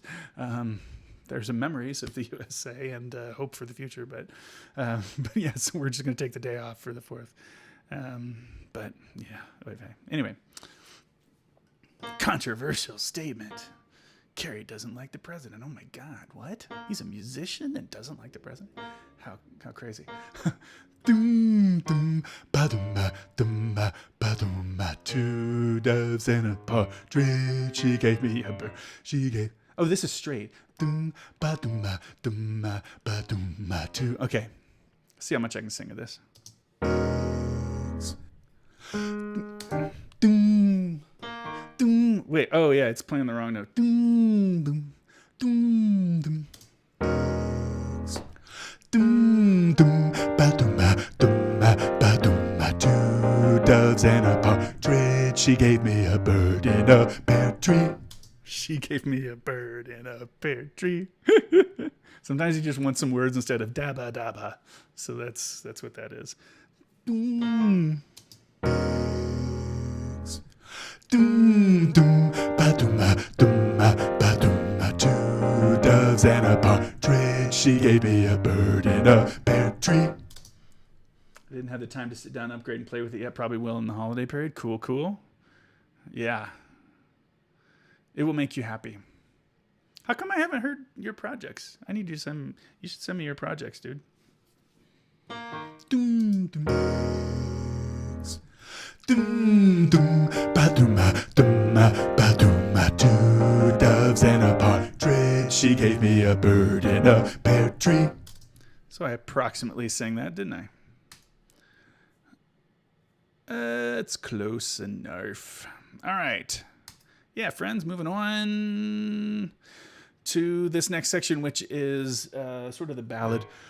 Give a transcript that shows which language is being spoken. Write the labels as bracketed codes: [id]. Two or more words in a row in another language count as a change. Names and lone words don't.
[en] There's some memories of the USA and hope for the future, but yeah, so we're just gonna take the day off for the 4th. But yeah, anyway, controversial statement. Kerry doesn't like the president. Oh my God, what? He's a musician and doesn't like the president? How crazy. Dum dum ba dum ba dum ba ba dum ba. 2 doves and a partridge. She gave me a bird. She gave. Oh, this is straight. Dum ba dum ba dum ba ba dum ba. 2. Okay, see how much I can sing of this. Dum Doom. Wait, oh yeah, it's playing the wrong note. dum dum dum dum. Dum dum ba dum ba ba dum ba. 2 doves and a partridge. She gave me a bird in a pear tree. She gave me a bird in a pear tree. Sometimes you just want some words instead of dabba dabba. So that's what that is. Dum dum dum ba dum ba ba dum ba. 2 doves and a partridge. She gave me a bird in a pear tree. I didn't have the time to sit down, upgrade, and play with it yet. Probably will in the holiday period. Cool. Yeah. It will make you happy. How come I haven't heard your projects? I need you to send. You should send me your projects, dude. Dum dum dum dum ba dum ba ba dum ba. 2 doves and a partridge. She gave me a bird in a pear tree. So I approximately sang that, didn't I? It's close enough. All right. yeah, friends, moving on to this next section, which is sort of the ballad.